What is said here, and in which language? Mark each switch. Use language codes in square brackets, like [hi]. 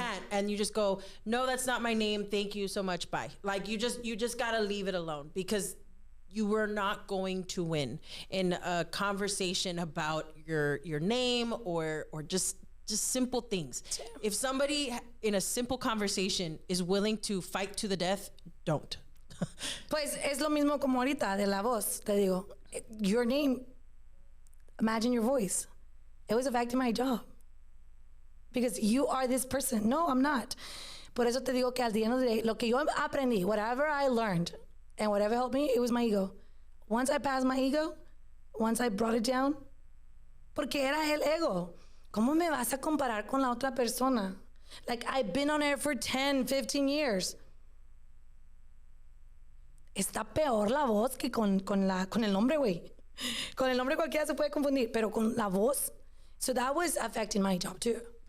[en] and you just go, no, that's not my name. Thank you so much. Bye. Like you just gotta leave it alone because you were not going to win in a conversation about your name or just simple things. If somebody in a simple conversation is willing to fight to the death, don't. [es] Pues es lo mismo como ahorita de la voz. Te digo, [en] your name, imagine your voice. It was affecting my job. Because you are this person. No, I'm not. [es] Por eso te digo que al día de lo que yo aprendí, [en] whatever I learned, and whatever helped me, it was my ego. Once I passed my ego, once I brought it down, [es] porque era el ego. ¿Cómo me vas a comparar con la otra persona? [en] Like, I've been on air for 10, 15 years. [es] Está peor la voz que con el nombre, güey. Con el nombre cualquiera se puede confundir, pero con la voz. [en] So that was affecting my job too.